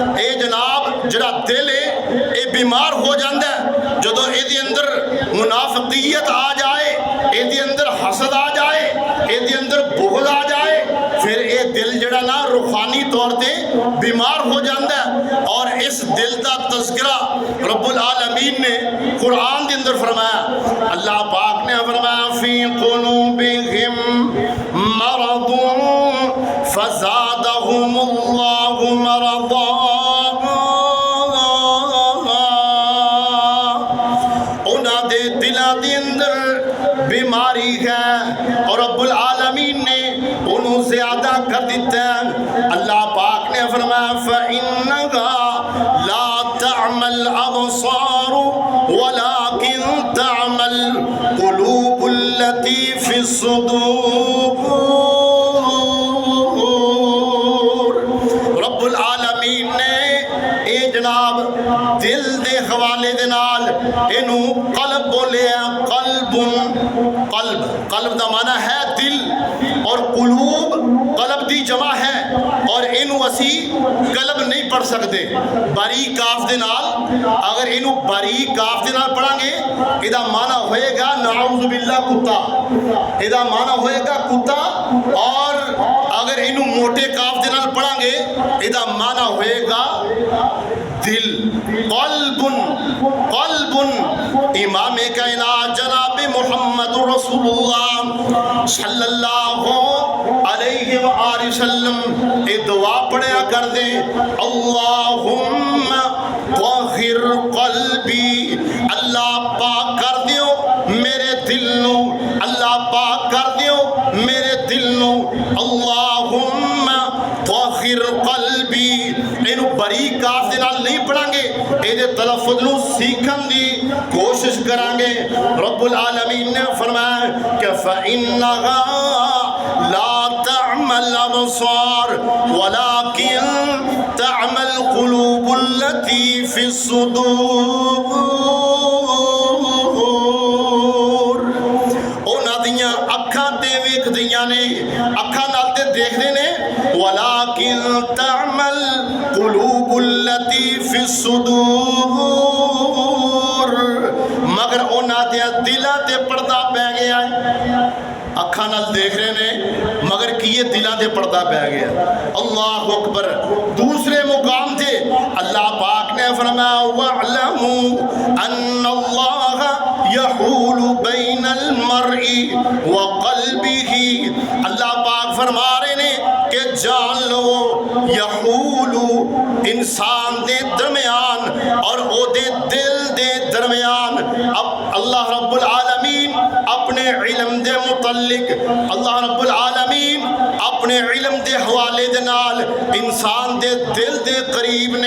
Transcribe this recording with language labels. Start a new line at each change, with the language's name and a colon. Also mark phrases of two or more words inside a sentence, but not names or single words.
Punjabi: اے جناب جڑا دل ہے اے بیمار ہو جاتا ہے جدوں اے دے اندر منافقیت آ جائے, اے دے اندر حسد آ جائے, اے دے اندر بغض آ جائے, پھر اے دل جڑا نا روحانی طور تے بیمار ہو جاتا ہے. اور اس دل دا تذکرہ رب العالمین نے قرآن دے اندر فرمایا. اللہ پاک نے فرمایا
Arabic: فی قلوبہم مرض فزادہم اللہ مرضا.
Punjabi: انہاں دے دلاں دے اندر بیماری ہے اور رب العالمین نے انہوں زیادہ کر دیتا ہے. اللہ پاک نے فرمایا
Arabic: فَإِنَّهَا لَا تَعْمَى الْأَبْصَارُ وَلَكِنْ تَعْمَى الْقُلُوبُ الَّتِي فِي الصُّدُورِ.
Punjabi: رب العالمین نے اے جناب دل دے حوالے دے نال اینوں قلب بولیا. قلب دا معنی ہے دل اور قلوب قلب دی جمع ہے اور اینو اسی قلب نہیں پڑھ سکتے باریک کاف دے نال. اگر اینو باریک کاف دے نال پڑھاں گے ایدا معنی ہوئے گا
Arabic: نعوذ باللہ
Punjabi: کتا, ایدا معنی ہوئے گا کتا. اور اگر اینو موٹے کاف دے نال پڑھاں گے ایدا معنی ہوئے گا دل. قلب امام کائنات جناب محمد رسول اللہ
Arabic: صلی اللہ علیہ وآلہ وسلم
Punjabi: اے دعا پڑھیا کر دیں
Arabic: اللہم طہر قلبی.
Punjabi: اللہ پاک کر دیو میرے دل نو, اللہ پاک کر دیو میرے دل نو.
Arabic: اللہم طہر قلبی.
Punjabi: اینو باریک کاف دے نال نہیں پڑھاں گے, اے دے تلفظ نو سیکھن دی کوشش کران گے. رب العالمین نے فرمایا کہ
Arabic: فَإِنَّهَا لَا تَعْمَى الْأَبْصَارُ وَلَكِنْ تَعْمَى الْقُلُوبُ الَّتِي فِي الصُّدُورِ.
Punjabi: انہاں دیاں اکھاں تے ویکھ دیاں نے, اکھاں نال تے دیکھ دے نے.
Arabic: وَلَكِنْ تَعْمَى الْقُلُوبُ الَّتِي فِي الصُّدُورِ.
Punjabi: مگر انہاں دے دلاں تے پردہ پہ گیا ہے. اکھاں نال دیکھ رہے نے مگر کیے دلاں تے پردہ پہ گیا.
Arabic: اللہ اکبر.
Punjabi: دوسرے مقام تے اللہ پاک نے فرمایا
Arabic: وَاعْلَمُوا أَنَّ اللَّهَ يَحُولُ بَيْنَ الْمَرْءِ وَقَلْبِهِ.
Punjabi: اللہ پاک فرما رہے نے کہ جان لو یحول انسان دے درمیان اور او دے دل دے درمیان. اب اللہ رب العالمین اپنے علم دے متعلق, اللہ رب العالمین اپنے علم دے حوالے دے نال انسان دے دل دے قریب نے.